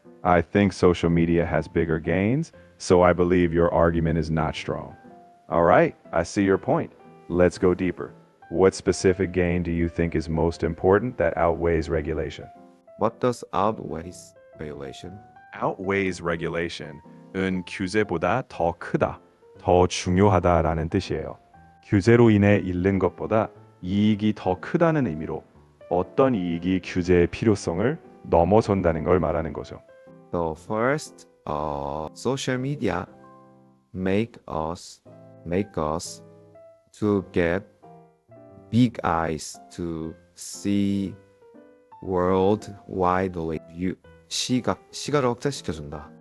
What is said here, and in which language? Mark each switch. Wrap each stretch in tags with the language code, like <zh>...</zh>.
<en>I think social media has bigger gains, so I believe your argument is not strong. All right, I see your point. Let's go deeper. What specific gain do you think is most important that outweighs regulation? What does outweighs violation? Outweighs regulation</en> <ko>은 규제보다 더 크다, 더 중요하다라는 뜻이에요. 규제로 인해 잃는 것보다 이익이 더 크다는 의미로 어떤 이익이 규제의 필요성을 넘어선다는 걸 말하는 거죠.</ko> <en>So first, social media make us to get big eyes to see world widely.</en> <ko>시각을 확장시켜준다.</ko>